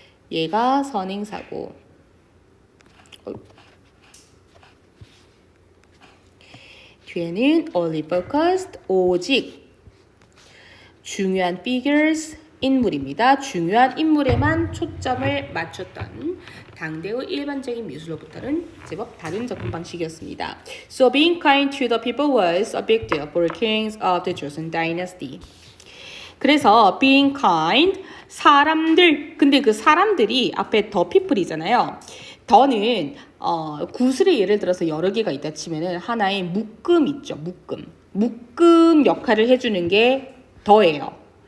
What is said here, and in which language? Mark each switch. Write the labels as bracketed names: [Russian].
[Korean] 얘가 선행사고 뒤에는 [English] only focused [Korean] 오직 중요한 figures 인물입니다. 중요한 인물에만 초점을 맞췄던 당대의 일반적인 미술로부터는 제법 다른 접근 방식이었습니다. [English] So being kind to the people was a big deal for kings of the Joseon dynasty. [Korean] 그래서 [English] being kind, [Korean] 사람들, 근데 그 사람들이 앞에 [English] the people [Korean] 이잖아요. 더는 구슬에 예를 들어서 여러 개가 있다 치면은 하나의 묶음 있죠. 묶음 역할을 해주는 게 더예요.